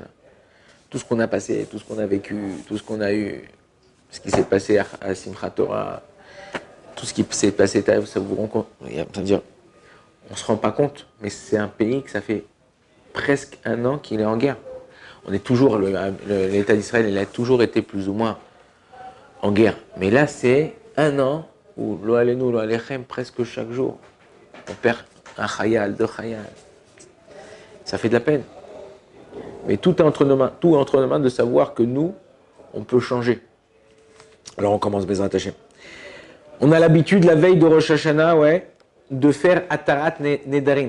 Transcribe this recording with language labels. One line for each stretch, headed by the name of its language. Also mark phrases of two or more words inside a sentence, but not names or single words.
French: Tout ce qu'on a passé, tout ce qu'on a vécu, tout ce qu'on a eu, ce qui s'est passé à Simchat Torah, tout ce qui s'est passé, ça vous rend compte, c'est-à-dire, on ne se rend pas compte, mais c'est un pays que ça fait presque 1 an qu'il est en guerre. On est toujours, l'État d'Israël, il a toujours été plus ou moins en guerre. Mais là, c'est 1 an où,
Hebrew: לא עלינו, לא עליכם,
French: presque chaque jour, on perd un chayal, 2 chayal. Ça fait de la peine. Mais tout est entre nos mains de savoir que nous, on peut changer. Alors on commence
Hebrew: בעזרת השם.
French: On a l'habitude, la veille de Rosh Hashanah, de faire
Hebrew: התרת נדרים.